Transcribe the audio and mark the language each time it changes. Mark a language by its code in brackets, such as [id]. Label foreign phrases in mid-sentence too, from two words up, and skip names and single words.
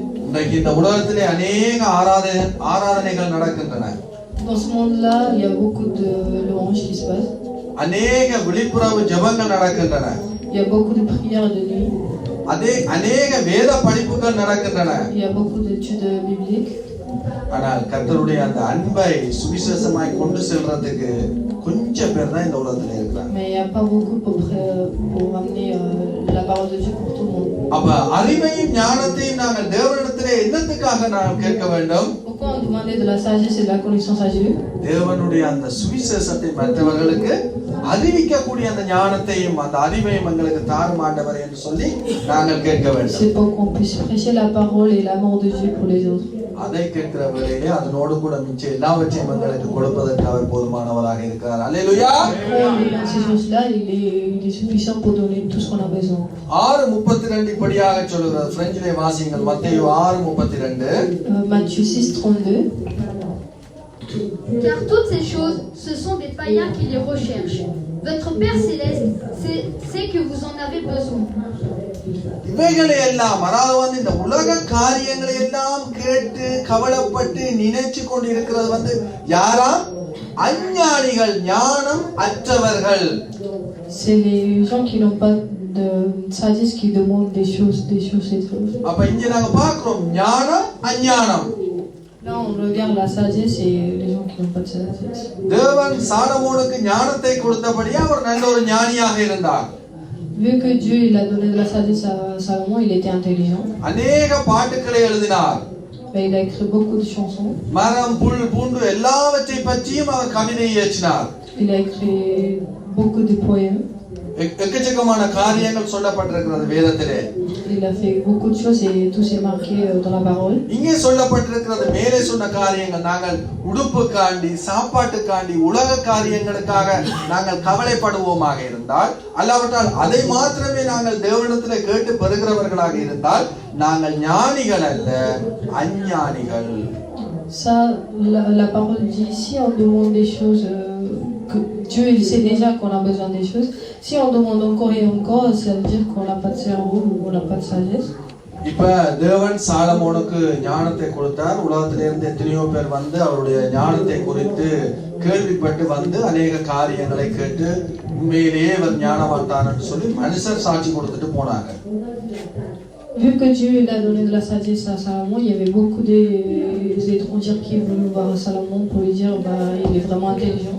[ta] இன்னைக்கு இந்த உலகத்திலே அநேக ஆராதனைகள் நடக்கின்றன. [fr] Dans ce monde-là, il y a beaucoup de louanges qui se passent. [ta] அநேக விழிப்புணர்வு ஜெபங்கள் நடக்கின்றன. [fr] Il y a beaucoup de prières de nuit. [ta] அநேக வேத படிப்புகள் நடக்கின்றன. [fr] Il y a beaucoup d'études bibliques. [ta] ஆனால் கர்த்தருடைய அந்த அன்பை சுவிசேஷமாய் கொண்டு செல்றதுக்கு கொஞ்சம் பேர் தான் இந்த உலகத்துல இருக்காங்க. [fr] Mais il y a pas beaucoup pour amener la parole de Dieu pour tout le monde. [ta] அப்ப அறிவையும் ஞானத்தையும் நாங்கள் தேவனிடத்திலே என்னத்துக்காக நாம் கேட்க வேண்டும்? [fr] Pourquoi on demandait de la sagesse et de la connaissance à Dieu? [ta] தேவனுடைய அந்த சுவிசேஷத்தை மற்றவர்களுக்கு அறிவிக்கக்கூடிய அந்த ஞானத்தையும் அந்த அறிவையும் எங்களுக்கு தாரும் ஆண்டவரே என்று சொல்லி நாங்கள் கேட்க வேண்டும். [fr] C'est pour qu'on puisse prêcher la parole et l'amour de Dieu pour les autres. [ta] அதை கேட்கிற வேளையிலே அதனோடு கூட மிச்சம் எல்லாவற்றையும் எங்களுக்கு கொடுப்பதற்கு அவர் போதுமானவராக இருக்கிறார். அல்லேலூயா. [fr] Ces choses-là, il est suffisant pour donner tout ce qu'on a besoin. [ta] 6:32 இப்படியாக சொல்கிறது. பிரெஞ்சிலே வாசியுங்கள். மத்தேயு 6:32. [fr] Matthieu 6:32. Car toutes ces choses, ce sont des païens qui les recherchent. Votre Père Céleste sait que vous en avez besoin. [ta] இவைகளை எல்லாம் அதாவது இந்த உலக காரியங்களை எல்லாம் கேட்டு கவலைப்பட்டு நினைச்சு கொண்டிருக்கிறது யாரா? அஞ்ஞானிகள், ஞானம் அற்றவர்கள். [fr] C'est les gens qui n'ont pas de sagesse qui demandent des choses. [ta] அப்ப இங்க நாங்க பார்க்கிறோம் ஞானம் அஞ்ஞானம். [fr] Là on regarde la sagesse et les gens qui n'ont pas de sagesse. [ta] தேவன் சாலமோனுக்கு ஞானத்தை கொடுத்தபடியே அவர் நல்ல ஒரு ஞானியாக இருந்தார். [fr] Vu que Dieu il a donné de la sagesse à Salomon, il était intelligent. [ta] அநேக பாட்டுகளை எழுதினார். [fr] Il a écrit beaucoup de chansons. [ta] மரம் புல் பூண்டு எல்லாவற்றை பற்றியும் அவர் கவிதை இயற்றினார். [fr] Il a écrit beaucoup de poèmes. [ta] எக்கச்சக்கமான காரியங்கள் சொல்லப்பட்டிருக்கிறது வேதத்திலே. [fr] Il a fait beaucoup de choses et tout c'est marqué dans la parole. [ta] இங்கே சொல்லப்பட்டிருக்கிறது மேலே சொன்ன காரியங்கள். நாங்கள் உடுப்புக்காண்டி, சாப்பாட்டுக்காண்டி, உலக காரியங்களுக்காக நாங்கள் கவலைப்படுவோமாக இருந்தால், அல்லாவிட்டால் அதை மாத்திரமே நாங்கள் தேவனிடத்தில் கேட்டு பெறுகிறவர்களாக இருந்தால் நாங்கள் ஞானிகள் அல்ல, அஞ்ஞானிகள். [fr] Ça, la parole dit si on demande des choses que Dieu il sait déjà qu'on a besoin des choses. Si on demande encore et encore, ça veut dire qu'on n'a pas de cerveau ou qu'on n'a pas de sagesse. [ta] இப்ப தேவன் சாலமோனுக்கு ஞானத்தை கொடுத்தார். உலகத்திலிருந்து எத்தனையோ பேர் அவருடைய ஞானத்தை குறித்து கேள்விப்பட்டு அநேக காரியங்களை கேட்டு உண்மையிலேயே அவர் ஞானவான் என்று சொல்லி மனுஷர் சாட்சி கொடுத்துட்டு போனாங்க. [fr] Vu que Dieu il a donné de la sagesse à Salomon, il y avait beaucoup d'étrangers qui voulaient voir Salomon pour lui dire il est vraiment intelligent.